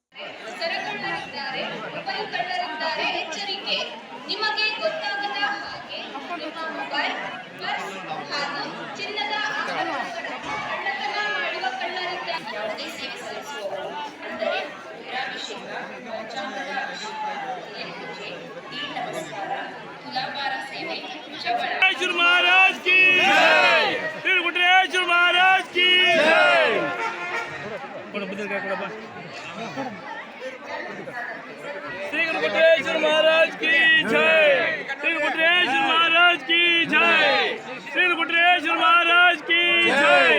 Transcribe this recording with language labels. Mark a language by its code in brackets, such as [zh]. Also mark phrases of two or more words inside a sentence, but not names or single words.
[kn] ಎಚ್ಚರಿಕೆ, ನಿಮಗೆ ಗೊತ್ತಾಗದ ಹಾಗೆ ನಿಮ್ಮ ಮೊಬೈಲ್, ಪರ್ಸ್ ಹಾಗೂ ಚಿನ್ನದ ಆಭರಣಗಳನ್ನು ಕಳ್ಳತನ ಮಾಡುವ ಕಳ್ಳರಿಂದ ಯಾವುದೇ ಸೇವೆ ಸಲ್ಲಿಸುವವರು, ಅಂದರೆ ರುದ್ರಾಭಿಷೇಕ, ಪಂಚಾಂಗದ ಅಭಿಷೇಕ, ಪೂಜೆ, ಈ ನಮಸ್ಕಾರ, ತುಲಾಭಾರ ಸೇವೆ, ಶ್ರವಣ [hi] महाराज की जय, श्री गुटरेश्वर महाराज की जय। श्री गुटरेश्वर महाराज की जय, श्री गुटरेश्वर महाराज की जय, श्री गुटरेश्वर महाराज की जय।